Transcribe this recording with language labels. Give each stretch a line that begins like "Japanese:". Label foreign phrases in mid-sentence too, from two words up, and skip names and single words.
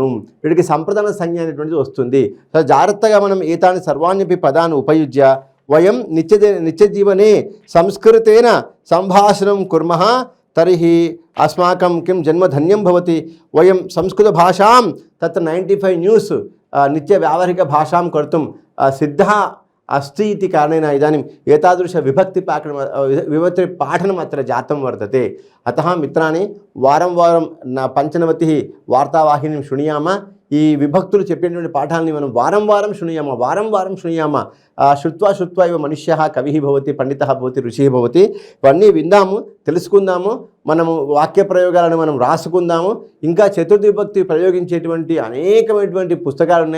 Telugu: వీటికి సంప్రదాన సంజ్ఞ అనేటువంటిది వస్తుంది. సో జాగ్రత్తగా మనం
Sanskrit: ఏతాని సర్వాణ్యపి పదాన్ని ఉపయుజ్య వయం నిత్యజీవనే సంస్కృతేన సంభాషణం కుర్మః తర్హి అస్మాకం కిం జన్మధన్యం భవతి. వయం సంస్కృత భాషాం తత్ర 95 న్యూస్ నిత్య వ్యావహారిక భాషాం కర్తుం సిద్ధः अस्ति इति कारणेन इदानीम् एतादृश विभक्ति पाठनम् अत्र जातं वर्तते. अतः मित्राणि वारं वारं पञ्चनवतिः वार्तावाहिनीं शृणुयाम.
Telugu: ఈ విభక్తులు చెప్పేటువంటి పాఠాలని మనం
Sanskrit: వారం వారం శృణుయామ. శృత్వా ఇవ మనుష్యః కవిః భవతి, పండితః భవతి, ఋషిః భవతి.
Telugu: ఇవన్నీ విందాము, తెలుసుకుందాము, మనము వాక్య ప్రయోగాలను మనం రాసుకుందాము. ఇంకా చతుర్థి విభక్తి ప్రయోగించేటువంటి అనేకమైనటువంటి పుస్తకాలు ఉన్నాయి.